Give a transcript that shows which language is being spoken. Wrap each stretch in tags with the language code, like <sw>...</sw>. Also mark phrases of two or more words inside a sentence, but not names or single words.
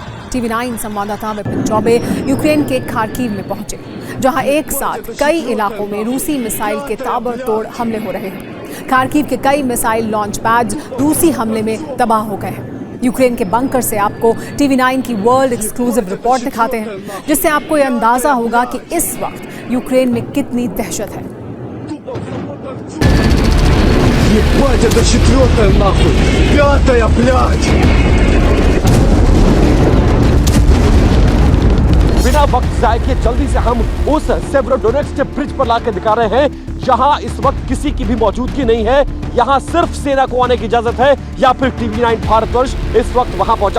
<hi>TV9 संवाददाता विपिन चौबे यूक्रेन के खार्किव में पहुंचे, जहां एक साथ कई इलाकों में रूसी मिसाइल के ताबड़तोड़ हमले हो रहे हैं। खार्किव के कई</hi> <en>missile launch pads</en> <hi>रूसी हमले में तबाह हो गए हैं। यूक्रेन के बंकर से आपको TV9 की</hi> <en>world exclusive</en> <hi>रिपोर्ट दिखाते हैं, जिससे आपको यह अंदाजा होगा कि इस वक्त यूक्रेन में कितनी दहशत है।</hi> <ru>Ебать, это 4-я нахуй! 5-я, блядь!</ru> <hi>बिना वक्त जाए किए जल्दी से हम उस सेवरोडोनेट्स्क ब्रिज पर लाकर दिखा रहे हैं, जहां इस वक्त किसी की भी मौजूदगी नहीं है। यहां सिर्फ सेना को आने की इजाजत है या फिर TV9 भारतवर्ष इस वक्त वहां पहुंचा।</hi>